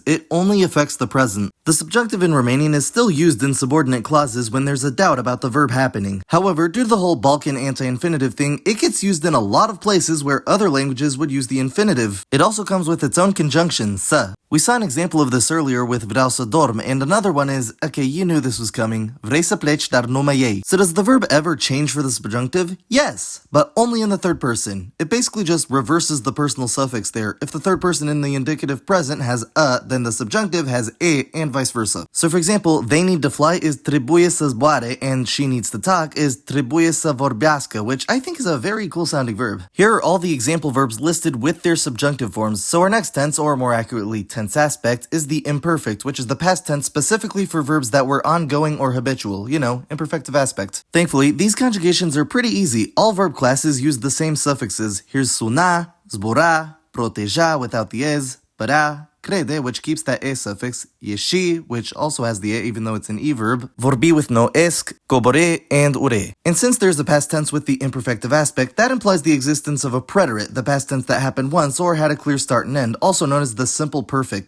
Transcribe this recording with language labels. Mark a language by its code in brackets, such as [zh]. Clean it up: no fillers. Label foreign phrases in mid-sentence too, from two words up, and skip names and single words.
[en] It only affects the present. The subjunctive in Romanian is still used in subordinate clauses when there's a doubt about the verb happening. However, due to the whole Balkan anti-infinitive thing, it gets used in a lot of places where other languages would use the infinitive. It also comes with its own conjunction, să. We saw an example of this earlier with [ro] vreau să dorm, [en] and another one is, okay, you knew this was coming, [ro] vrei să pleci, dar nu mai iei. [en] So does the verb ever change for the subjunctive? Yes, but only in the third person. It basically just reverses the personal suffix there. If the third person in the indicative present has then the subjunctive has e, and vice versa. So for example, they need to fly is [ro] trebuie să zboare, [en] and she needs to talk is [ro] trebuie să vorbească, [en] which I think is a very cool sounding verb. Here are all the example verbs listed with their subjunctive forms, so our next tense, or more accurately tense aspect is the imperfect, which is the past tense specifically for verbs that were ongoing or habitual, imperfective aspect. Thankfully, these conjugations are pretty easy. All verb classes use the same suffixes. Here's suna, zbura, proteja without the es, para, crede, which keeps that e suffix, yeshi, which also has the e even though it's an e verb, vorbi with no esc, cobore, and ure. And since there's a past tense with the imperfective aspect, that implies the existence of a preterite, the past tense that happened once or had a clear start and end, also known as the simple perfect.